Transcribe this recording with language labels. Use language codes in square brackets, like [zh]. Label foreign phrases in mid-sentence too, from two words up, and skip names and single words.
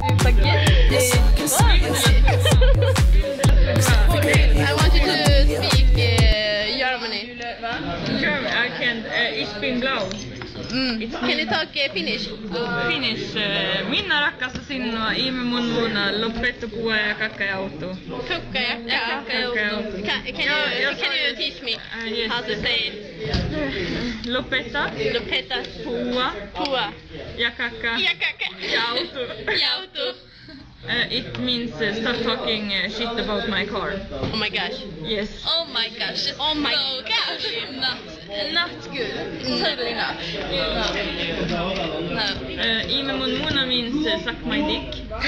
[en] Spaghetti. I want you to speak Germany. German, I can't. [de] Ich bin blau. [en] Can you talk Finnish? Finnish. [fi] Minna rakasta sinua, ime mun muna, lopettu puhua ja kakkaauto. Kukka ja kakkaauto. [en] Can you teach me how to say it? [fi] Lopeta. Lopeta. Puhua. Ja kakka. Ja kakka. Ja auto. Ja auto. [en] It means stop talking shit about my car. Oh my gosh. Yes. Oh my gosh. Oh my gosh. Not good. Totally not. No. [fi] Ime mun muna [en] means suck my dick.